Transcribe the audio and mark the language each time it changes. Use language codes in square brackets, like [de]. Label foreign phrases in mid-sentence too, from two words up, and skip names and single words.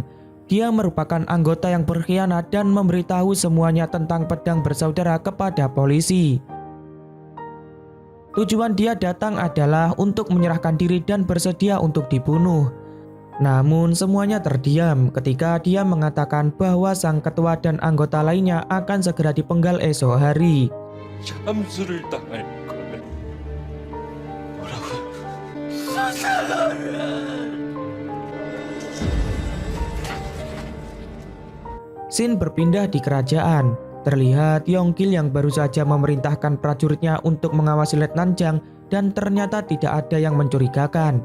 [id] Dia merupakan anggota yang berkhianat dan memberitahu semuanya tentang pedang bersaudara kepada polisi. Tujuan dia datang adalah untuk menyerahkan diri dan bersedia untuk dibunuh. Namun semuanya terdiam ketika dia mengatakan bahwa sang ketua dan anggota lainnya akan segera dipenggal esok hari. [ko] 잠수를 당할 거야. 뭐라고? [id] Scene berpindah di kerajaan. Terlihat Yonggil yang baru saja memerintahkan prajuritnya untuk mengawasi Letnan Jang dan ternyata tidak ada yang mencurigakan.